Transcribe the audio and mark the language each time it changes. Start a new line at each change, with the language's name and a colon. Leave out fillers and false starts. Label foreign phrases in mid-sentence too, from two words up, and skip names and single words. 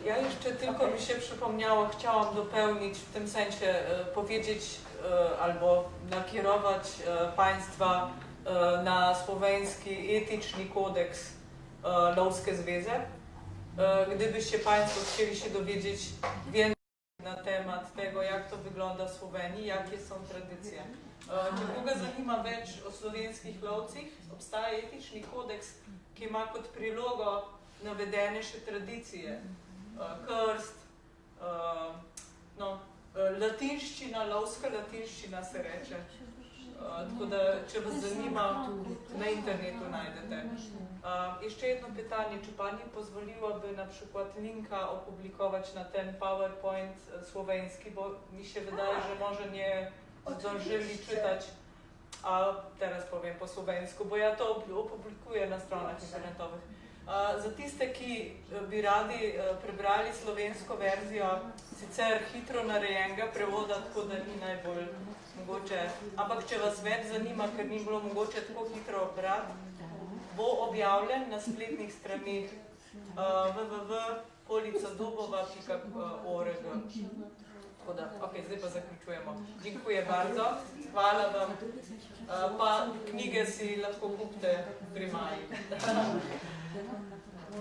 Polish: Ja jeszcze tylko mi się przypomniało, chciałam dopełnić w tym sensie, powiedzieć albo nakierować Państwa na słoweński etyczny kodeks Lovske Zveze. Gdybyście Państwo chcieli się dowiedzieć więcej na temat tego, jak to wygląda w Słowenii, jakie są tradycje.
Slovenian: Če koga zanima več o slovenskih lovcih, obstaja etični kodeks, ki ima kot prilogo navedene še tradicije. Krst, latinščina, lovska latinščina se reče. Tako da, če vas zanima, na internetu najdete.
Polish: Jeszcze jedno pytanie, czy Pani pozwoliłaby na przykład linka opublikować na ten PowerPoint słoweński, bo mi się wydaje, że może nie zdążyli czytać, a teraz powiem po słoweńsku, bo ja to opublikuję na stronach internetowych.
Slovenian: Za tiste, ki bi radi prebrali slovensko verzijo, sicer hitro narejenega prevoda, tako da ni najbolj mogoče, ampak če vas več zanima, ker ni bilo mogoče tako hitro brati, bo objavljen na spletnih stranih www.policadubova.org. Tako da, zdaj pa zaključujemo.
Polish: Dziękuję bardzo,
Slovenian: hvala vam, pa knjige si lahko kupite pri Maji.